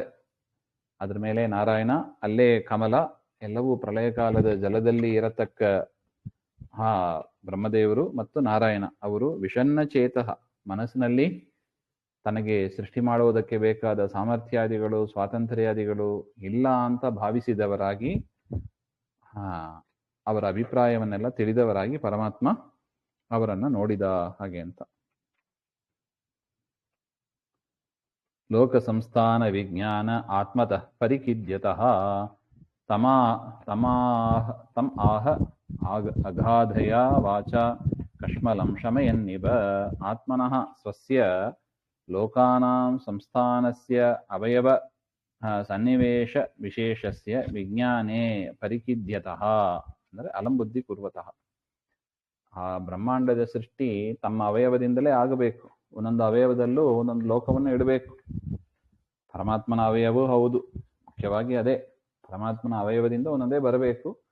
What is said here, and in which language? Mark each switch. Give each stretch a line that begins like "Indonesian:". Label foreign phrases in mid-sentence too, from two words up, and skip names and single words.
Kannada: ಅದ್ರ ಮೇಲೆ ನಾರಾಯಣ, ಅಲ್ಲೇ ಕಮಲ, ಎಲ್ಲವೂ ಪ್ರಳಯ ಕಾಲದ ಜಲದಲ್ಲಿ ಇರತಕ್ಕ ಬ್ರಹ್ಮದೇವರು ಮತ್ತು ನಾರಾಯಣ ಅವರು
Sanskrit: ವಿಷನ್ನ ಚೇತಃ,
Kannada: ಮನಸ್ಸಿನಲ್ಲಿ ತನಗೆ ಸೃಷ್ಟಿ ಮಾಡುವುದಕ್ಕೆ ಬೇಕಾದ ಸಾಮರ್ಥ್ಯಾದಿಗಳು ಸ್ವಾತಂತ್ರ್ಯಾದಿಗಳು ಇಲ್ಲ ಅಂತ ಭಾವಿಸಿದವರಾಗಿ, ಅವರ ಅಭಿಪ್ರಾಯವನ್ನೆಲ್ಲ ತಿಳಿದವರಾಗಿ ಪರಮಾತ್ಮ ಅವರನ್ನ ನೋಡಿದ ಹಾಗೆ ಅಂತ.
Sanskrit: ಲೋಕ ಸಂಸ್ಥಾನ ವಿಜ್ಞಾನ ಆತ್ಮತಃ ಪರಿಕಿದ್ಯತಃ ತಮ್ ಆಹ ಅಗಾಧಯ ವಾಚ ಕಶ್ಮಲಂ ಶಮಯನ್ನಿವ ಆತ್ಮನಃ ಸ್ವಸ್ಯ ಲೋಕಾನಾಂ ಸಂಸ್ಥಾನಸ್ಯ ಅವಯವ ಸನ್ನಿವೇಶ ವಿಶೇಷಸ್ಯ ವಿಜ್ಞಾನೇ ಪರಿಕಿದ್ಯತಃ, ಅಂದರೆ ಅಲಂಬುದ್ಧಿ ಕುರ್ವತಃ.
Kannada: ಆ ಬ್ರಹ್ಮಾಂಡದ ಸೃಷ್ಟಿ ತಮ್ಮ ಅವಯವದಿಂದಲೇ ಆಗಬೇಕು. ಒಂದೊಂದು ಅವಯವದಲ್ಲೂ ಒಂದೊಂದು ಲೋಕವನ್ನು ಇಡಬೇಕು. ಪರಮಾತ್ಮನ ಅವಯವೂ ಹೌದು, ಮುಖ್ಯವಾಗಿ ಅದೇ ಪರಮಾತ್ಮನ ಅವಯವದಿಂದ ಒಂದೊಂದೇ ಬರಬೇಕು.